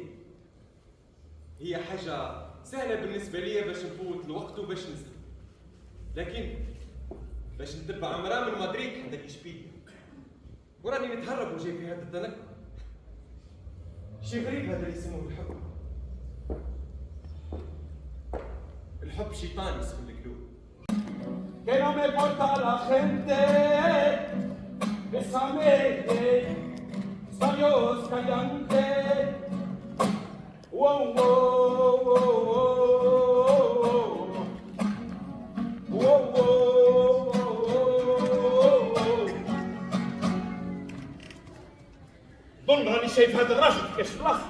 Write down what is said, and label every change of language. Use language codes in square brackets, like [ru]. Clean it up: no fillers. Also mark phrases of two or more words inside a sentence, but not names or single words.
[ar] هي حاجة سهلة بالنسبة لي باش نفوت الوقت وباش نزل، لكن باش نتبع عمرها من مدريد حتى إشبيلية وراني نتهرب وجاي في هذا التنقل. شي غريب هذا اللي يسموه الحب. الحب شيطان يسمى القلوب. [es] Que no me importa la gente, bésame, labios callantes, wow, wow, wow, wow, wow, [ar] ظن راني شايف هذا الراجل كيفاش في راسي.